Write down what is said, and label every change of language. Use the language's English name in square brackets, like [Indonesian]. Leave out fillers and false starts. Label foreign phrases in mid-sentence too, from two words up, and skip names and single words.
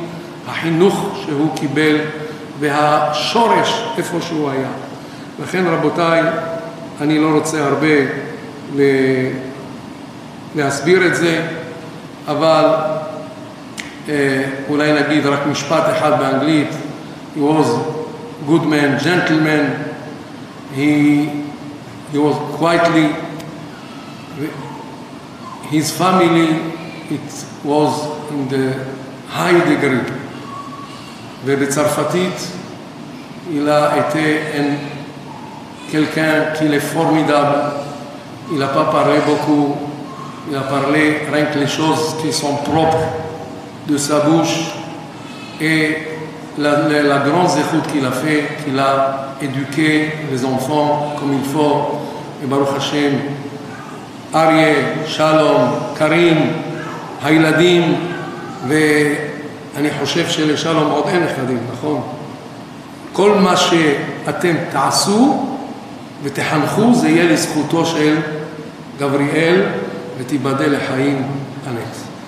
[Hebrew] החינוך שהוא קיבל והשורש איפה שהוא היה. לכן רבותיי, אני לא רוצה הרבה להסביר את זה, אבל אולי נגיד רק משפט אחד באנגלית. [English] He was good man, gentleman. He was quietly, his family, it was in the high degree. [Hebrew] ובצרפתית, [French] il a été un quelqu'un qu'il est formidable. Il n'a pas parlé beaucoup, il a parlé rien que les choses qui sont propres de sa bouche. Et la grande zéchout qu'il a fait, qu'il a éduqué les enfants comme il faut. [Hebrew] Et Baruch Hashem, Ariel, Shalom, Karim, הילדים, ואני חושב שלשלום עוד אין נכדים, נכון? כל מה שאתם תעשו ותחנכו זה יהיה לזכותו של גבריאל ותיבדל לחיים הנץ.